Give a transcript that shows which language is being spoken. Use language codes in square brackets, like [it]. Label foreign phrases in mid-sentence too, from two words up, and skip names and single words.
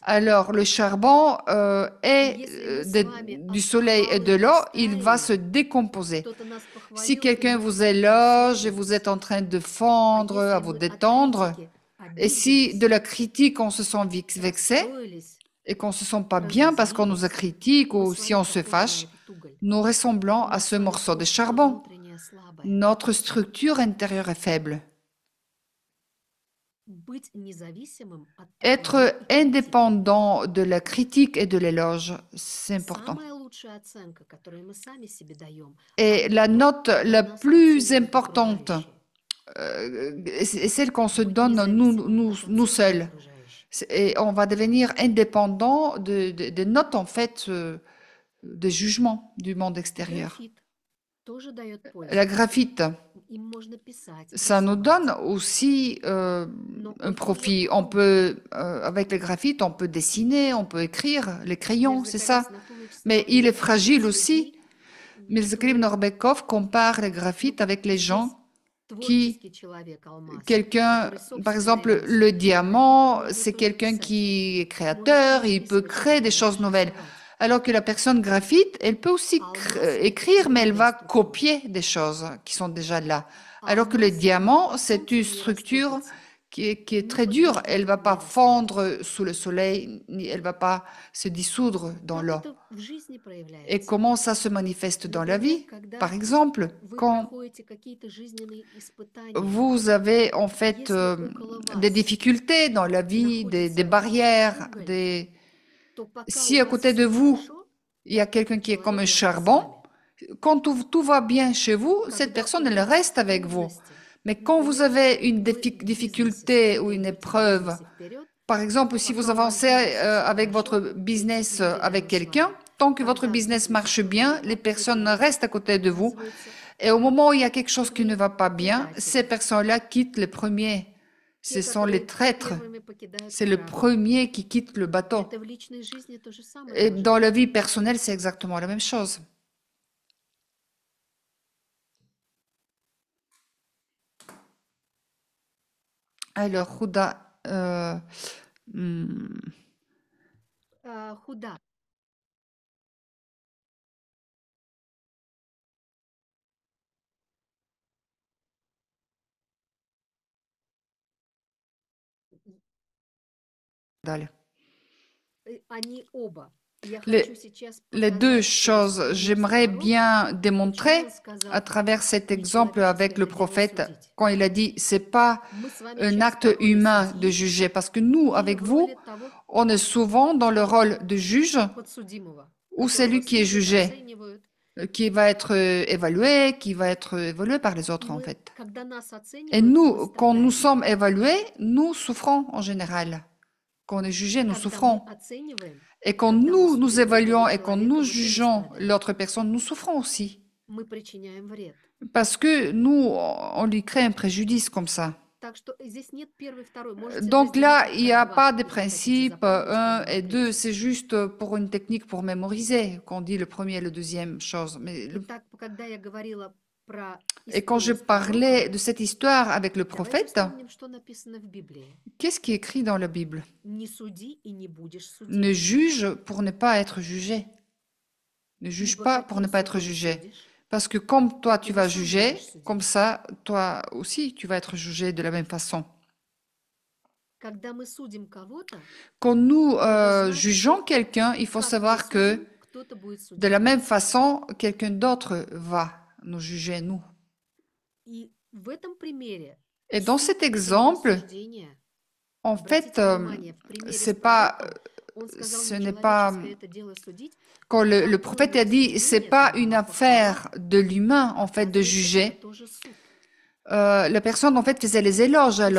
[fr] Alors, le charbon [ru] И [fr] est [ru] если мы с вами [fr] du [ru] от [fr] soleil et [ru] похвалы [fr] de l'eau, il va se [ru] растаяли, [fr] décomposer. [ru] кто-то нас [fr] Si [ru] похвалил, и [fr] quelqu'un [ru] мы [fr] vous [ru] хотим [fr] éloge et vous [ru] расслабиться. [fr] êtes en train de [ru] А [fr] fondre, à [ru] если [fr] vous [ru] мы от [fr] détendre, [ru] критики [fr] et si de [ru] обиделись, [fr] la critique on se sent vexé [ru] расстроились, [fr] et qu'on se sent pas bien parce qu'on nous a [ru] разозлились, [fr] critiqué [ru] мы [fr] ou [ru] с [fr] si [ru] вами [fr] on se [ru] похожи на [fr] fâche, [ru] этот уголь. [fr] nous ressemblons [ru] У [fr] à [ru] нас [fr] ce [ru] с вами [fr] morceau de [ru] структура [fr] charbon. [ru] внутренняя слабая. [fr] Notre structure intérieure est faible. [ru] Быть независимым от похвалы [fr] Être [ru] и критики. [fr] indépendant de la critique et de l'éloge, c'est important. [ru] Самая лучшая оценка, которую мы сами себе даем, [fr] Et [ru] а не [fr] la [ru] то, [fr] note [ru] как [fr] la [ru] нас [fr] plus [ru] оценивают [fr] importante, [ru] окружающие. [fr] c'est celle qu'on se [ru] Будь [fr] donne [ru] независимым [fr] nous [ru] от [fr] nous [ru] оценки [fr] seuls. [ru] окружающих. [fr] Et on va devenir indépendant des notes, en fait, des jugements du monde extérieur. [ru] Графит тоже дает [fr] La [ru] пользу. [fr] graphite, [ru] Им можно писать, [fr] ça nous [ru] рисовать. [fr] donne aussi [ru] Но [fr] un [ru] он тоже [fr] profit. On [ru] уголь. [fr] peut, avec le graphite, on peut dessiner, on peut écrire, les crayons, c'est ça. [ru] Мерзоколес Нахумович [fr] Mais il est [ru] сравнивает [fr] fragile [ru] с [fr] aussi. [ru] людьми, [fr] Mirzakhrim [ru] которые [fr] Norbekov compare le graphite avec les [ru] здесь [fr] gens qui, [ru] творческий человек, алмаз, [fr] quelqu'un, [ru] который [fr] par [ru] собственные [fr] exemple, [ru] мысли. [fr] le [ru] Графитом [fr] diamant, [ru] можно [fr] c'est [ru] тоже [fr] quelqu'un [ru] писать. [fr] qui est [ru] Можно [fr] créateur, [ru] тоже [fr] il peut [ru] описывать [fr] créer des [ru] жизнь, [fr] choses nouvelles. [ru] рисовать. [fr] Alors que la personne graphite, elle peut aussi écrire, mais elle va copier des choses qui sont déjà là. Alors que le diamant, c'est une structure qui est très dure. Elle ne va pas fondre sous le soleil, ni elle ne va pas se dissoudre dans [ru] Как [fr] l'eau. [ru] это в жизни [fr] Et [ru] проявляется? [fr] comment ça se manifeste dans la [ru] Например, [fr] vie? [ru] когда [fr] Par exemple, [ru] вы [fr] quand [ru] проходите какие-то жизненные испытания, [fr] vous avez en fait [ru] если около [fr] des [ru] вас [fr] difficultés dans la vie, des [ru] находится [fr] barrières, [ru] уголь, то пока [fr] si [ru] у [fr] à [ru] вас [fr] côté de [ru] все [fr] vous, [ru] хорошо, [fr] il y a quelqu'un qui est comme un [ru] человек рядом с [fr] charbon, [ru] вами. [fr] quand tout va bien chez vous, cette [ru] Когда [fr] personne, [ru] у [fr] elle [ru] вас [fr] reste avec vous. [ru] трудности, [fr] Mais quand vous [ru] например, [fr] avez une [ru] вы в бизнесе [fr] difficulté ou une [ru] стремитесь в [fr] épreuve, [ru] бизнесе вперед, [fr] par exemple, si vous [ru] пока у вас [fr] avancez [ru] бизнес все [fr] avec votre [ru] хорошо, эти [fr] business [ru] люди [fr] avec [ru] рядом с [fr] quelqu'un, [ru] вами. [fr] tant que votre [ru] Когда в [fr] business [ru] бизнесе [fr] marche [ru] что-то [fr] bien, [ru] не [fr] les [ru] так, эти [fr] personnes [ru] люди, [fr] restent à côté de vous. [ru] оказывается, [fr] Et au moment où il y a quelque chose qui ne [ru] первые [fr] va pas bien, ces [ru] предатели, [fr] personnes-là quittent les premiers. [ru] те, [fr] Ce sont les [ru] которые [fr] traîtres. [ru] первыми покидают [fr] C'est le [ru] корабль. [fr] premier qui quitte le bateau. [ru] Это в личной жизни то же самое [fr] Et [ru] может [fr] dans la [ru] быть. [fr] vie personnelle, c'est exactement la même chose. Alors, Huda, hmm, [ru] Худа. [fr] Dale. [ru] Они оба. Я [fr] Les, [ru] хочу сейчас [fr] les deux [ru] показать через [fr] choses, [ru] пример [fr] j'aimerais [ru] Сковородки, [fr] bien [ru] почему [fr] démontrer [ru] он сказал, [fr] à travers cet [ru] не [fr] exemple avec [ru] человеческое [fr] le [ru] это дело [fr] prophète, [ru] судить. [fr] quand il a dit, c'est pas [ru] Мы с вами [fr] un [ru] часто [fr] acte [ru] в роли [fr] humain de [ru] судьи [fr] juger, parce que nous, [ru] или [fr] avec [ru] в роли [fr] vous, [ru] того [fr] on est souvent dans le rôle de juge [ru] подсудимого, [fr] ou [ru] которого [fr] celui qui est [ru] судят, [fr] jugé, [ru] оценивают. [fr] qui va être évalué, qui va être évalué par les autres, en [ru] Мы, [fr] fait. [ru] когда нас [fr] Et [ru] оценивают, [fr] nous, [ru] мы [fr] quand nous [ru] страдаем. [fr] sommes évalués, nous souffrons en général. Quand on est jugé, nous [ru] Когда мы [fr] souffrons. [ru] оцениваем, [fr] Et quand [ru] когда мы [fr] nous [ru] судим другого [fr] évaluons et quand [ru] человека, [fr] nous [ru] мы тоже [fr] jugeons [ru] страдаем. [fr] l'autre personne, nous souffrons aussi. [ru] Мы причиняем вред. [fr] Parce que nous, on lui crée un préjudice comme ça. [ru] Так что здесь нет первый, второй. Можете [fr] Donc [ru] разделить [fr] là, [ru] их [fr] il n'y [ru] на [fr] a [ru] два, [fr] pas de [ru] если хотите [fr] principe [ru] запомнить, [fr] 1 [ru] второй, [fr] et 2, [ru] третий. [fr] c'est juste pour une technique pour mémoriser qu'on dit le premier et le deuxième chose. Mais [ru] Итак, когда я говорила про [fr] Et quand je [ru] историю с пророком, [fr] parlais de cette histoire avec le [ru] давайте [fr] prophète, [ru] вспомним, что написано в Библии. [fr] qu'est-ce qui est écrit dans la Bible? [ru] Не суди и не будешь [fr] Ne [ru] судим. [fr] juge pour ne pas être jugé. Ne juge [ru] Ибо [fr] pas pour ne [ru] каким [fr] pas être [ru] судом [fr] jugé. [ru] судишь, [fr] Parce que comme toi, [ru] так [fr] tu [ru] и [fr] vas [ru] ты сам [fr] juger, [ru] будешь судим. [fr] comme ça, toi aussi, tu vas être jugé de la même façon. [ru] Когда мы судим кого-то, [fr] Quand nous [ru] это значит, [fr] jugeons [ru] что [fr] quelqu'un, il faut [ru] как мы [fr] savoir que [ru] судим, кто-то будет [fr] de la [ru] судить [fr] même [ru] нас. [fr] façon, quelqu'un d'autre va nous juger, nous. [ru] И в этом примере [fr] Et dans [ru] суд [fr] cet — [ru] это не [fr] exemple, [ru] осуждение. [fr] en [ru] Обратите [fr] fait, [ru] внимание, в примере с [fr] c'est pas, [ru] пророком он сказал, [fr] ce [ru] не [fr] n'est pas, [ru] человеческое это дело судить, [fr] quand [ru] а [fr] le [ru] там [fr] prophète [ru] тоже [fr] a dit, c'est [ru] осуждение, [fr] pas [ru] там [fr] une [ru] была похвала. [fr] affaire de l'humain, en fait, de [ru] Оказывается, это [fr] juger. [ru] тоже суд. [fr] La personne, en fait, faisait les éloges à